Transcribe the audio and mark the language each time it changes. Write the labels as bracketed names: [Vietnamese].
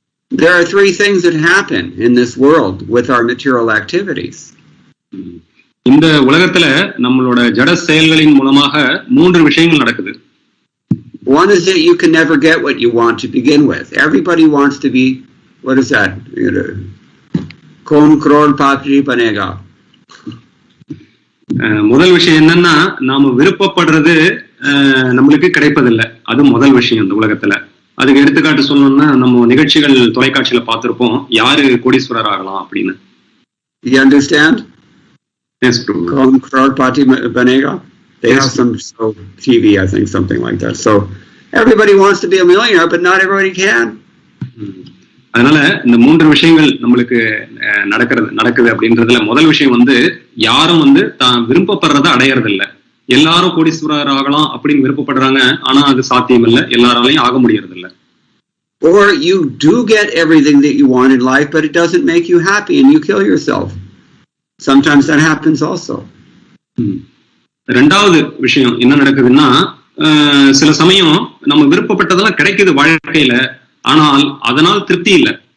[English] There are three things that happen in this world with our material activities. [Tamil] இந்த உலகத்துல நம்மளோட ஜட செயல்களின் மூலமாக 3 விஷயங்கள் நடக்குது. [English] One is that you can never get what you want to begin with. Everybody wants to be, what is that? [Hindi] Kom crore patri banega. [Tamil] முதல் விஷயம் என்னன்னா, நாம விருப்பப்படுறது நம்மளுக்கு கிடைப்பதில்லை. அது முதல் விஷயம் இந்த உலகத்துல. அதுக்கு எடுத்துக்காட்டு சொல்லணும்னா, நம்ம நிகழ்ச்சிகள் தொலைக்காட்சியில பார்த்திருப்போம், யாரு கோடீஸ்வரர் ஆகலாம் அப்படின்னு. [English] You understand? Yes, true. [Hindi] Kom crore patri banega. [English] They have some show TV, I think, something like that. So everybody wants to be a millionaire, but not everybody can. [Tamil] அதனால இந்த 3 விஷயங்கள் நம்மளுக்கு நடக்குது அப்படின்றதுல முதல் விஷயம் யாரும் தான் விருப்பப்படுறத அடையறது இல்லை. எல்லாரும் கோடீஸ்வரர் ஆகலாம் அப்படின்னு விருப்பப்படுறாங்க, ஆனா அது சாத்தியம் இல்லை, எல்லாராலையும் ஆக முடியறது இல்லை. [English] Or you do get everything that you want in life, but it doesn't make you happy and you kill yourself. Sometimes that happens also. [Tamil] ரெண்டாவது விஷயம் என்ன நடக்குதுன்னா, சில சமயம் நம்ம விருப்பப்பட்டதெல்லாம் கிடைக்குது வாழ்க்கையில, ஆனால் அதனால் திருப்தி இல்லை.